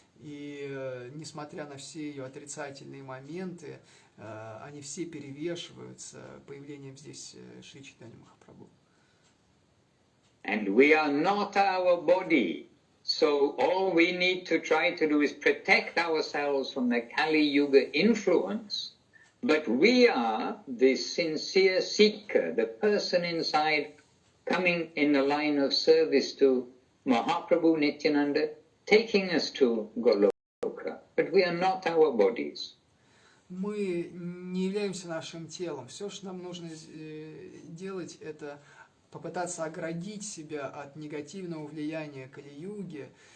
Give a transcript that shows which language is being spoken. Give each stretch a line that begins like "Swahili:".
Russian: И несмотря на все ее отрицательные моменты, они все перевешиваются появлением здесь Шри Чайтанья Махапрабху.
English: And we are not our body. So all we need to try to do is protect ourselves from the Kali Yuga influence, but we are the sincere seeker, the person inside coming in the line of service to Mahaprabhu Nityananda, taking us to Goloka, but we are not our bodies.
Russian: Мы не являемся нашим телом. Все, что нам нужно делать, это попытаться оградить себя от негативного влияния Кали-юги.